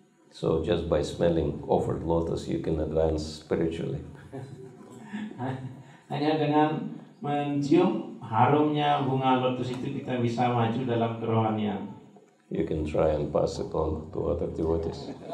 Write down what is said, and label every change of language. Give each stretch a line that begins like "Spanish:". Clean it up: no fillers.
English: So just by smelling offered lotus, you can advance spiritually.
Indonesian: Hanya dengan mencium harumnya bunga lotus itu kita bisa maju dalam kerohanian.
English: You can try and pass it on to other devotees.